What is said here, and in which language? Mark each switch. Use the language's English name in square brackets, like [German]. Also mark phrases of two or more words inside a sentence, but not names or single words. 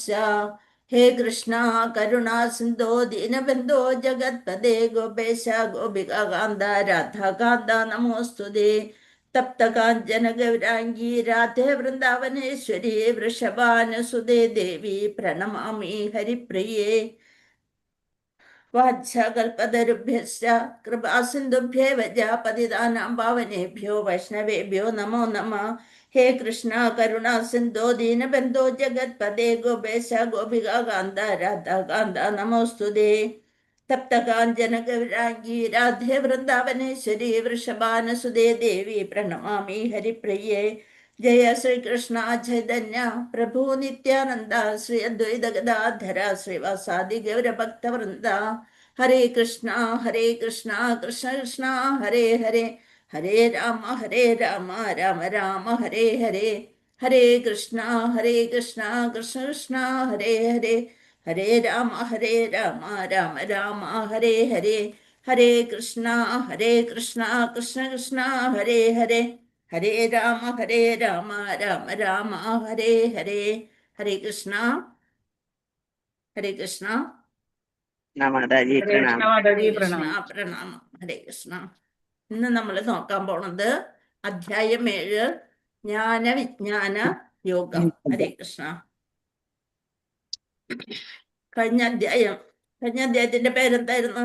[Sanskrit] ഹേ കൃഷ്ണ കരുണാ സിന്ധോ ദീനബന്ധോ ജഗത്പദേ ഗോപേശ ഗോപികാന്ത രാധാകാന്ത നമോസ്തുതേ. തപ്തകാഞ്ചന ഗൗരാംഗീ രാധേ വൃന്ദാവനേശ്വരി വൃഷഭാനുസുതേ ദേവി പ്രണമാമി ഹരിപ്രിയേ. വാച്ഛകൽപതരുഭ്യശ്ച കൃപാസിന്ധുഭ്യേവ പതിതാനാം പാവനേഭ്യോ വൈഷ്ണവേഭ്യോ നമോ നമഃ. ഹേ കൃഷ്ണ കരുണാ സിന്ധോ ദീനബന്ധോ ജഗത്പദേ ഗോപേശ ഗോപികാന്ത രാധാകാന്ത നമോസ്തുതേ. തപ്തകാഞ്ചന ഗൗരാംഗീ രാധേ വൃന്ദാവനേശ്വരി വൃഷഭാനുസുതേ ദേവി പ്രണമാമി ഹരിപ്രിയേ. ജയ ശ്രീകൃഷ്ണ ചൈതന്യ പ്രഭു നിത്യാനന്ദ ശ്രീ അദ്വൈത ഗദാധര ശ്രീവാസാദി ഗൗരഭക്തവൃന്ദ. ഹരേ കൃഷ്ണ കൃഷ്ണ കൃഷ്ണ ഹരേ ഹരേ ഹരേ രാമ രാമ രാമ ഹരേ ഹരേ. ഹരേ കൃഷ്ണ കൃഷ്ണ കൃഷ്ണ ഹരേ ഹരേ ഹരേ രാമ രാമ രാമ ഹരേ ഹരേ. ഹരേ കൃഷ്ണ കൃഷ്ണ കൃഷ്ണ ഹരേ ഹരേ ഹരേ രാമ രാമ രാമ ഹരേ ഹരേ. ഹരേ കൃഷ്ണ. ഹരേ കൃഷ്ണ. [Malayalam] മാതാജി [Sanskrit] ഹരേ കൃഷ്ണ [Malayalam] മാതാജി പ്രണാമം. [Sanskrit] പ്രണാമം. ഹരേ കൃഷ്ണ. [Malayalam] ഇന്ന് നമ്മൾ നോക്കാൻ പോണത് അധ്യായം 7 ജ്ഞാനവിജ്ഞാന യോഗം. [Sanskrit] ഹരേ കൃഷ്ണ. [Malayalam] കഴിഞ്ഞ അധ്യായത്തിന്റെ പേരെന്തായിരുന്നു?